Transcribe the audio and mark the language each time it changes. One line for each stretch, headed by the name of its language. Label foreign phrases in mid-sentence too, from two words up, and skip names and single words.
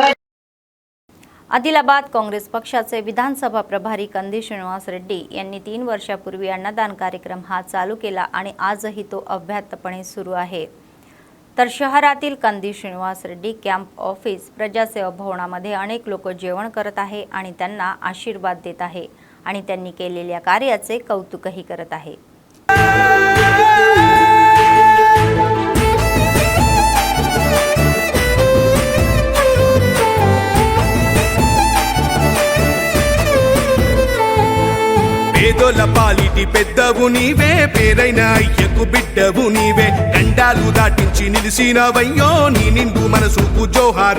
Marathi: आदिलाबाद काँग्रेस पक्षाचे विधानसभा प्रभारी कंदी श्रीनिवास रेड्डी यांनी 3 वर्षापूर्वी अन्नदान कार्यक्रम हा चालू केला आणि आजही तो अव्याहतपणे सुरू आहे. तर शहरातील कंदी श्रीनिवास रेड्डी
English: camp office
Marathi: प्रजासेवा भवनामध्ये अनेक लोक जेवण करत आहे आणि त्यांना आशीर्वाद देत आहे आणि त्यांनी केलेल्या कार्याचे कौतुकही करत आहे.
Telugu: పేదోల పాలిటి పెద్దవు నీవే, పేరైన అయ్యకు బిడ్డవు నీవే, గండాలు దాటించి నిలిసినవయ్యో, నీ నిండు మనసుకు జోహారులయ్యో.